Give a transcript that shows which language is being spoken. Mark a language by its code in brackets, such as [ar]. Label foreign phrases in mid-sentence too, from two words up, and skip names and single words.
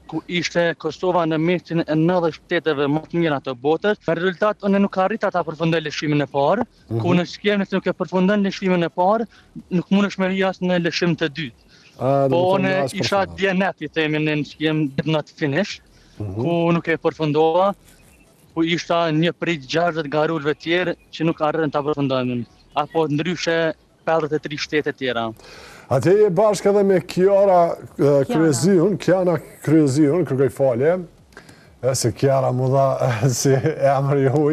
[sq] ku ishte Kosova në mesin e 90 shteteve më të mira të botës. Me rezultat, unë nuk arrita ta përfundoj lëshimin e parë, ku në skemë nëse nuk e përfundon lëshimin e parë, nuk mundesh me ri as në lëshim të dytë. Po unë isha DNF, i themi në skemë [en] did not finish, [sq] ku nuk e përfundova, ku ishta një prej 60 garueshve tjerë që nuk arritën ta përfundonin, apo ndryshe 53 shtete tjera. Atje je bashkë edhe me Kiana Kryeziun, kërkoj falje, se Kiara mu dha si emër i huaj.